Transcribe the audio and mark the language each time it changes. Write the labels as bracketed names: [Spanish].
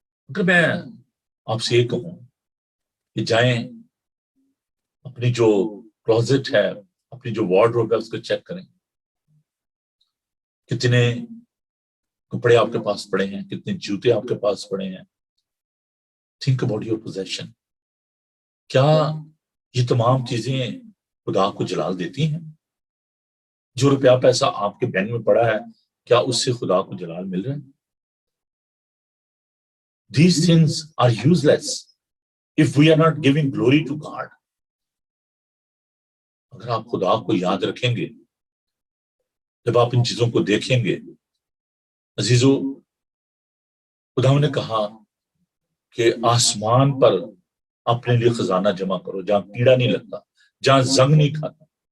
[Hindi] अगर मैं आपसे ये कहूं कि जाएं अपनी जो क्लोजेट है, अपनी जो वार्डरोब है, उसको चेक करें, कितने कपड़े आपके पास पड़े हैं, कितने जूते आपके पास पड़े हैं। [English] Think about your possession. [Hindi] क्या ये तमाम चीजें खुदा को जलाल देती हैं? जो रुपया पैसा आपके बैंक में पड़ा है, क्या उससे खुदा को जलाल मिल रहा है? [English] These things are useless if we are not giving glory to God. [Hindi] अगर आप खुदा को याद रखेंगे, जब आप इन चीजों को देखेंगे, अजीजों, खुदा ने कहा कि आसमान पर अपने लिए खजाना जमा करो, जहां कीड़ा नहीं लगता, जहां जंग नहीं खाता।